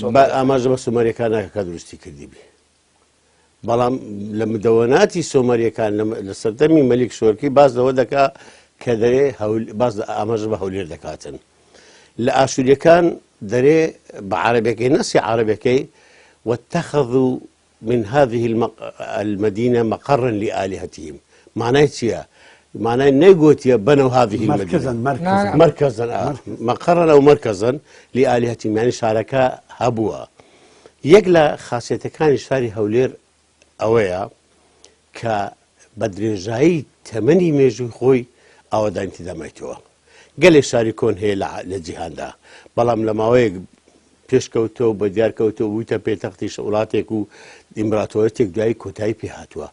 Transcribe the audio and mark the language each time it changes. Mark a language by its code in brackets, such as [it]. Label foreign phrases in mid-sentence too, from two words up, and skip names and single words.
[ckb] ئاماژە بە سۆمەریەکان ناکە دروستی کردی بێ. بەڵام لە مدەوەناتی سۆمەریەکان لە سەردەمی مەلیک شۆرکی باز لەوە دەکا کە دەرێ باز ئاماژە بە هەولێر دەکاتن. لە ئاشوریەکان دەرێ بە عەرەبیەکەی نەسی عەرەبیەکەی [ar] واتخذوا من هذه المدينة مقرا لآلهتهم. [ckb] معناه چییە؟ [ar] معناه نەیگوتیە بنوا هذه المدينة مركزا مقرا أو مركزا لآلهتهم يعني [ckb] شارەکە هەبووە. یەک لە خاصیەتەکانی شاری هەولێر ئەوەیە کە بە درێژایی تەمەنی مێژووی خۆی ئاوەدانی دەمایتەوە. گەلێک شاری کۆن هەیە لە جیهاندا بەڵام لە ماوەیەک پێشکەوتەوە بە دیارکەوتەوە بوویتە پێتەختی وڵاتێک و ئیمپراتۆرەتێک دوایی کۆتایی پێهاتووە.